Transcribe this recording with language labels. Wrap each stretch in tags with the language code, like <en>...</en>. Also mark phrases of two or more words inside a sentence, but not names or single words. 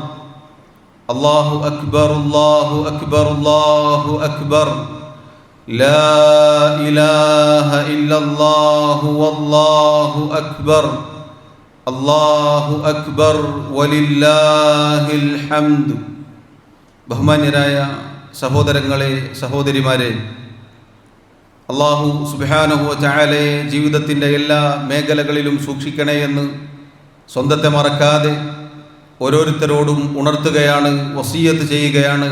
<ar>الله أكبر الله أكبر الله أكبر، لا إله إلا الله والله أكبر، الله أكبر ولله الحمد.</ar> <ml>ബഹുമാന്യരായ സഹോദരങ്ങളെ, സഹോദരിമാരെ, അല്ലാഹു</ml> <ar>سبحانه وتعالى</ar> <ml>ജീവിതത്തിൻ്റെ എല്ലാ മേഖലകളിലും സൂക്ഷിക്കണേ എന്ന് സ്വന്തത്തെ മറക്കാതെ ഓരോരുത്തരോടും ഉണർത്തുകയാണ്, വസിയ്യത്ത് ചെയ്യുകയാണ്.</ml>